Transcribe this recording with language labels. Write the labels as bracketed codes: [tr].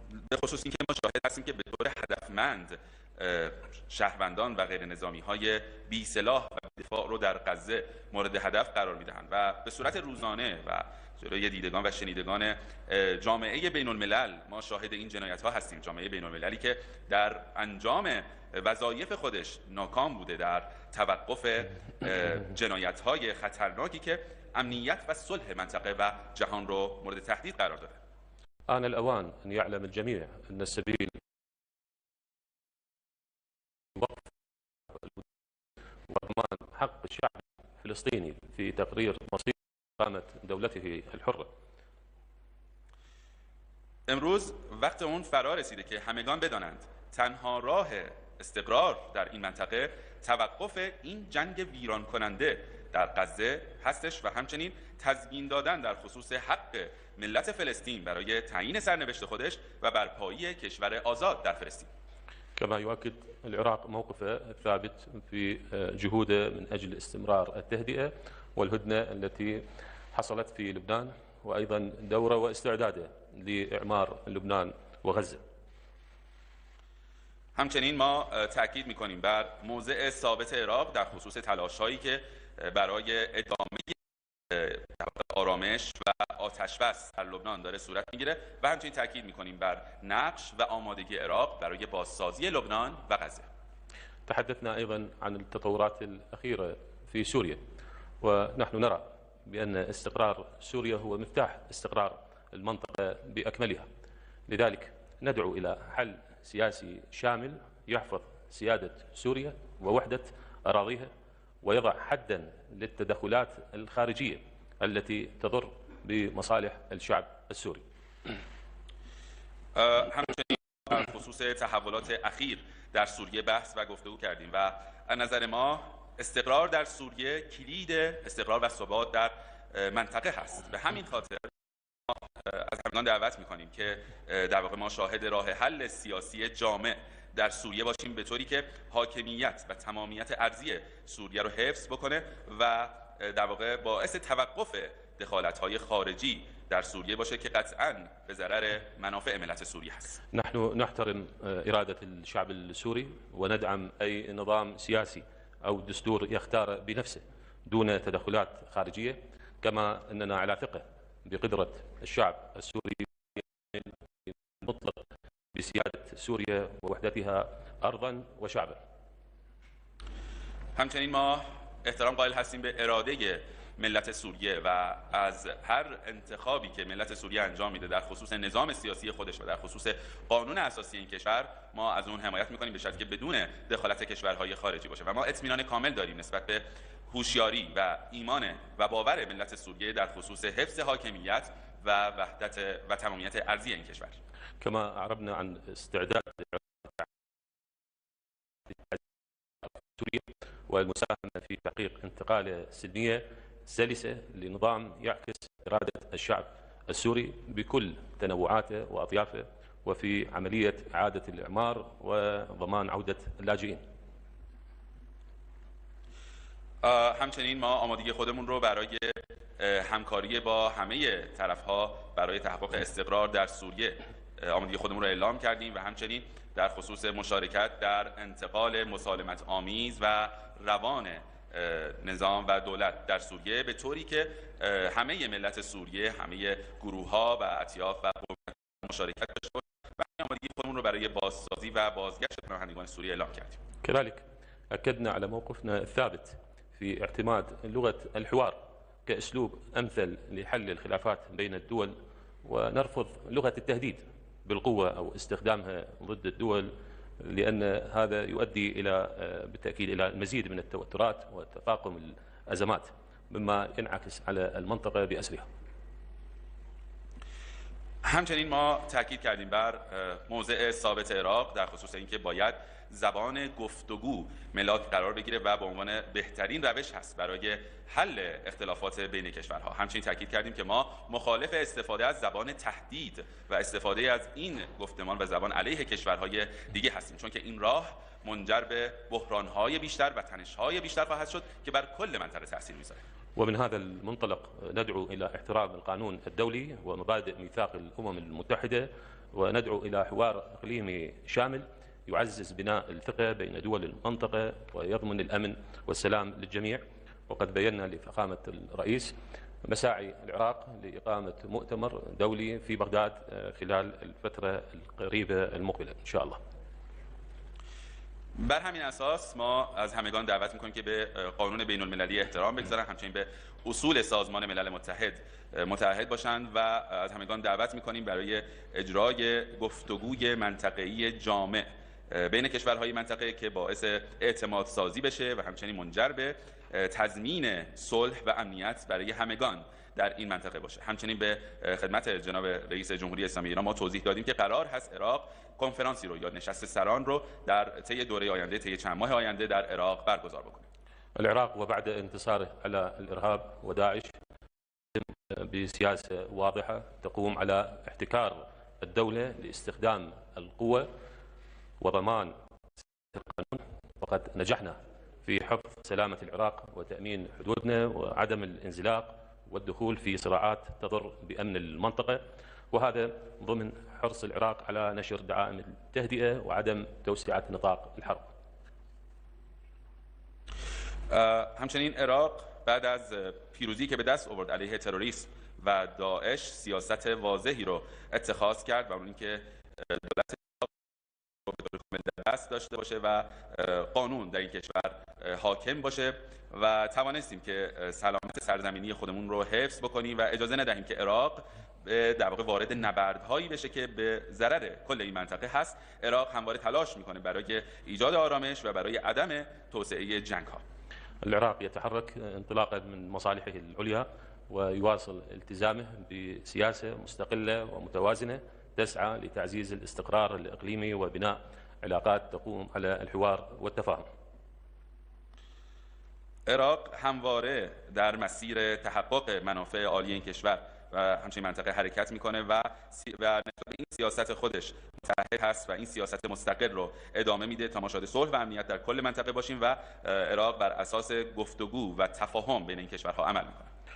[fa] به خصوص اینکه ما شاهد هستیم که به طور هدفمند شهروندان و غیر نظامی های بی سلاح و دفاع رو در غزه مورد هدف قرار میدهند و به صورت روزانه و جلوی دیدگان و شنیدگان جامعه بین الملل ما شاهد این جنایت ها هستیم. جامعه بین المللی که در انجام وظایف خودش ناکام بوده در توقف جنایت های خطرناکی که امنیت و صلح منطقه و جهان رو مورد تهدید قرار داده. [ar] آن الأوان أن يعلم الجميع أن السبيل وقف وضمان حق الشعب الفلسطيني في تقرير مصير قامت دولته الحرة. [fa] امروز وقت اون فرا رسیده که همگان بدانند تنها راه استقرار در این منطقه توقف این جنگ ویران کننده در غزه هستش و همچنین تضمین دادن در خصوص حق ملت فلسطین برای تعیین سرنوشت خودش و برپایی کشور آزاد در فلسطین. [ar] كما يؤكد العراق موقفه الثابت في جهوده من أجل استمرار التهدئة والهدنة التي حصلت في لبنان، وأيضا دوره واستعداده لإعمار لبنان وغزة. [fa] همچنین ما تأکید می‌کنیم بر موضع ثابت عراق در خصوص تلاش‌هایی که برای ادامه آرامش و آتش‌بس در لبنان داره صورت میگیره و همچنین تاکید میکنیم بر نقش و آمادگی عراق برای بازسازی لبنان و غزه. [ar] تحدثنا أيضا عن التطورات الأخيرة في سوريا، ونحن نرى بأن استقرار سوريا هو مفتاح استقرار المنطقة بأكملها. لذلك ندعو إلى حل سياسي شامل يحفظ سيادة سوريا ووحدة أراضيها ويضع حدا للتدخلات الخارجية التي تضر بمصالح الشعب السوري. [fa] همچنین در خصوص تحولات اخیر در سوریه بحث و گفتگو کردیم و از نظر ما استقرار در سوریه کلید استقرار و ثبات در منطقه هست. به همین خاطر از همگان دعوت می‌کنیم که در واقع ما شاهد راه حل سیاسی جامع در سوریه باشیم به طوری که حاکمیت و تمامیت ارضی سوریه رو حفظ بکنه و در واقع باعث توقف دخالت‌های خارجی در سوریه باشه که قطعاً به ضرر منافع ملت سوریه هست. [ar] نحن نحترم إرادة الشعب السوري وندعم أي نظام سياسي أو دستور يختار بنفسه دون تدخلات خارجية، كما أننا على ثقة بقدرة الشعب السوري المطلق بسيادة سوريا ووحدتها أرضاً وشعباً. [fa] همچنین ما احترام قائل هستیم به اراده ملت سوریه و از هر انتخابی که ملت سوریه انجام میده در خصوص نظام سیاسی خودش و در خصوص قانون اساسی این کشور، ما از اون حمایت میکنیم به شرطی که بدون دخالت کشورهای خارجی باشه و ما اطمینان کامل داریم نسبت به هوشیاری و ایمان و باور ملت سوریه در خصوص حفظ حاکمیت و وحدت و تمامیت ارضی این کشور. [ar] كما أعربنا عن استعداد سوريا والمساهمة في تحقيق انتقالة سلمية سلسة لنظام يعكس إرادة الشعب السوري بكل تنوعاته وأطيافه وفي عملية إعادة الإعمار وضمان عودة اللاجئين. [fa] همچنین ما آمادگی خودمون رو برای همکاری با همه طرف‌ها برای تحقق استقرار در سوریه آمادگی خودمون رو اعلام کردیم و همچنین در خصوص مشارکت در انتقال مسالمت آمیز و روان نظام و دولت در سوریه به طوری که همه ملت سوریه، همه گروه‌ها و اطیاف و قومیت‌ها مشارکت داشته باشند و آمادگی خودمون رو برای بازسازی و بازگشت پناهندگان سوریه اعلام کردیم. [ar] كذلك أكدنا على موقفنا الثابت في اعتماد لغة الحوار كأسلوب أمثل لحل الخلافات بين الدول، ونرفض لغة التهديد بالقوة أو استخدامها ضد الدول، لأن هذا يؤدي بالتأكيد إلى المزيد من التوترات وتفاقم الأزمات مما ينعكس على المنطقة بأسرها. [fa] همچنین ما تاکید کردیم بر موضع ثابت عراق در خصوص اینکه باید زبان گفتگو ملاک قرار بگیره و به عنوان بهترین روش هست برای حل اختلافات بین کشورها. همچنین تاکید کردیم که ما مخالف استفاده از زبان تهدید و استفاده از این گفتمان و زبان علیه کشورهای دیگه هستیم، چون که این راه منجر به بحران‌های بیشتر و تنش‌های بیشتر خواهد شد که بر کل منطقه تأثیر می‌ذاره. [ar] ومن هذا المنطلق ندعو إلى احترام القانون الدولي ومبادئ ميثاق الأمم المتحدة، وندعو إلى حوار إقليمي شامل يعزز بناء الثقة بين دول المنطقة ويضمن الأمن والسلام للجميع. وقد بينا لفخامة الرئيس مساعي العراق لإقامة مؤتمر دولي في بغداد خلال الفترة القريبة المقبلة إن شاء الله. [fa] بر همین اساس ما از همگان دعوت میکنیم که به قانون بین المللی احترام بگذارن، همچنین به اصول سازمان ملل متحد متعهد باشند و از همگان دعوت میکنیم برای اجرای گفتگوی منطقه‌ای جامع بین کشورهای منطقه که باعث اعتماد سازی بشه و همچنین منجر به تضمین صلح و امنیت برای همگان در این منطقه باشه. همچنین به خدمت جناب رئیس جمهوری اسلامی ایران ما توضیح دادیم که قرار هست عراق کنفرانسی رو یا نشست سران رو در طی دوره آینده، طی چند ماه آینده در عراق برگزار بکنه. [ar] العراق وبعد انتصاره على الإرهاب وداعش بسياسة واضحة تقوم على احتكار الدولة لاستخدام القوة وضمان القانون، وقد نجحنا في حفظ سلامة العراق وتأمين حدودنا وعدم الانزلاق والدخول في صراعات تضر بأمن المنطقة، وهذا ضمن حرص العراق على نشر دعائم التهدئة وعدم توسعة نطاق الحرب. [fa] همچنین عراق بعد از پیروزی که به دست آورد علیه تروریسم و داعش سیاست واضحی رو اتخاذ کرد و اون اینکه دولت رو به طور کامل دست داشته باشه و قانون در این کشور حاکم باشه و توانستیم که سلامت سرزمینی خودمون رو حفظ بکنیم و اجازه ندهیم که عراق در واقع وارد نبردهایی بشه که به ضرر کل این منطقه هست. عراق همواره تلاش میکنه برای ایجاد آرامش و برای عدم توسعه جنگ‌ها. [ar] العراق يتحرك انطلاقا من مصالحه العليا ويواصل التزامه بسياسة مستقلة ومتوازنة تسعى لتعزيز الاستقرار الإقليمي وبناء علاقات تقوم على الحوار والتفاهم. [fa] عراق همواره در مسیر تحقق منافع عالی این کشور و همچنین منطقه حرکت میکنه و نسبت به این سیاست خودش متحد هست و این سیاست مستقل رو ادامه میده تا ما شاهد صلح و امنیت در کل منطقه باشیم و عراق بر اساس گفتگو و تفاهم بین این کشورها عمل میکنه.